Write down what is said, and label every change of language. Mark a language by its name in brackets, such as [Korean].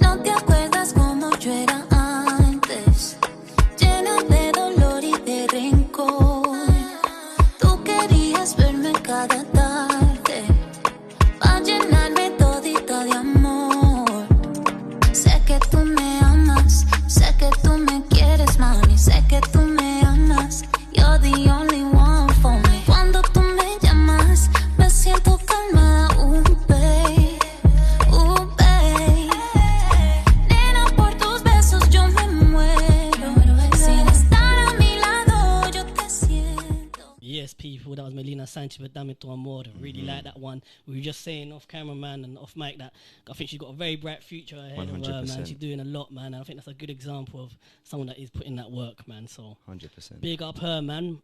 [Spanish] No te acuerdas como yo era antes, llena de dolor y de rencor. Tú querías verme cada tarde, pa' llenarme todita de amor. Sé que tú me amas, sé que tú me quieres, mami, sé que tú me amas. [English] You're the only one for me. [Spanish] Cuando tú me llamas, me siento calmada, [English] babe, babe. [Spanish] Nena, por tus besos yo me muero. Sin estar a mi lado, yo te siento. [English] Yes, people, that was Melina Sanchez with Dame Tu Amor. Really like that one. We were just saying off camera, man, and off mic that I think she's got a very bright future ahead 100%. Of her, man. She's doing a lot, man, and I think that's a good example of someone that is putting that work, man. So 100%. Big up her, man.